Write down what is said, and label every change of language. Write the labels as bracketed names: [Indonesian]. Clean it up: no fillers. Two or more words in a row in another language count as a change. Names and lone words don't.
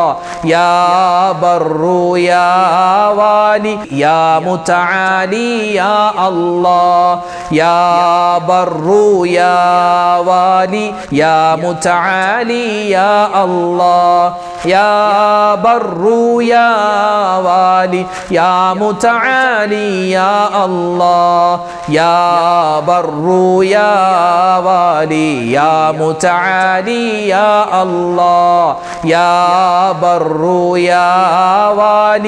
[Arabic] يا بر يا والي يا متعالي يا الله. يا بر يا والي يا متعالي يا الله. يا بر بر يا والي يا متعالي يا الله يا بر يا والي يا متعالي يا الله يا بر يا والي.